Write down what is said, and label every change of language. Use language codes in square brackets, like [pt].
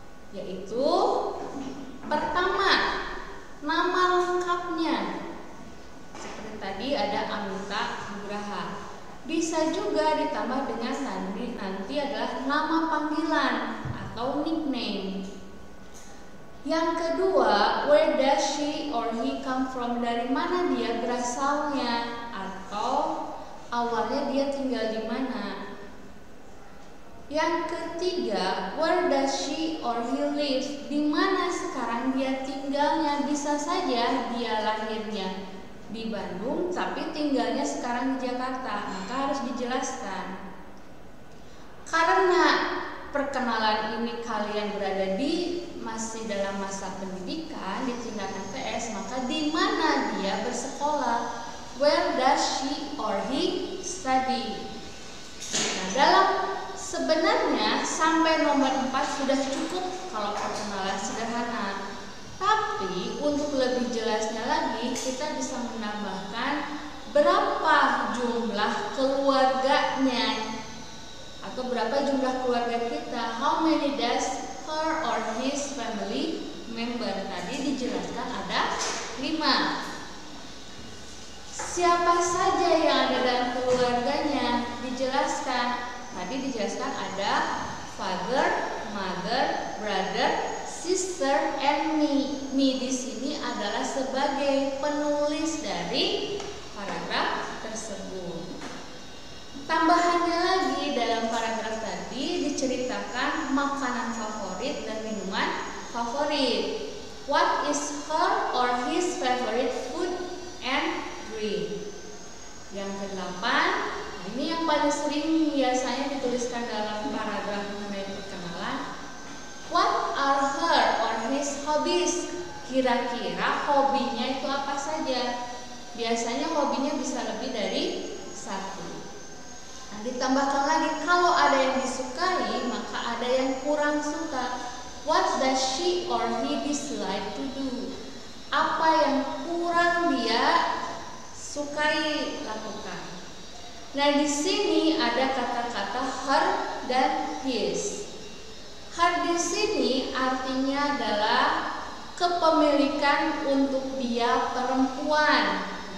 [id] Yaitu pertama, nama lengkapnya. Seperti tadi ada Amita Nugraha. Bisa juga ditambah dengan nanti adalah nama panggilan atau nickname. Yang kedua, [en] where does she or he come from? [id] Dari mana dia berasalnya atau awalnya dia tinggal di mana. Yang ketiga, [en] where does she or he live? [id] Di mana sekarang dia tinggalnya? Bisa saja dia lahirnya di Bandung, tapi tinggalnya sekarang di Jakarta. Maka harus dijelaskan. Karena perkenalan ini kalian berada masih dalam masa pendidikan di tingkatan TS, maka di mana dia bersekolah? [en] Where does she or he study? [id] Nah, sebenarnya sampai nomor 4 sudah cukup kalau perkenalan sederhana. Tapi untuk lebih jelasnya lagi, kita bisa menambahkan berapa jumlah keluarganya atau berapa jumlah keluarga kita. [en] How many does her or his family member? [id] Tadi dijelaskan ada 5. Siapa saja yang ada dalam keluarganya? Dijelaskan. Tadi dijelaskan ada [en] father, mother, brother, sister, and me. [id] Me di sini adalah sebagai penulis dari paragraf tersebut. Tambahannya lagi, dalam paragraf tadi diceritakan makanan favorit dan minuman favorit. [en] What is her or his favorite food and drink? [id] Yang ke-8, ini yang paling sering biasanya dituliskan dalam paragraf mengenai perkenalan. [en] What are her or his hobbies? [id] Kira-kira hobinya itu apa saja? Biasanya hobinya bisa lebih dari 1. Nah, ditambahkan lagi, kalau ada yang disukai, maka ada yang kurang suka. [en] What does she or he dislike to do? [id] Apa yang kurang dia sukai lakukan? Nah, di sini ada kata-kata her dan his. Her di sini artinya adalah kepemilikan untuk dia perempuan.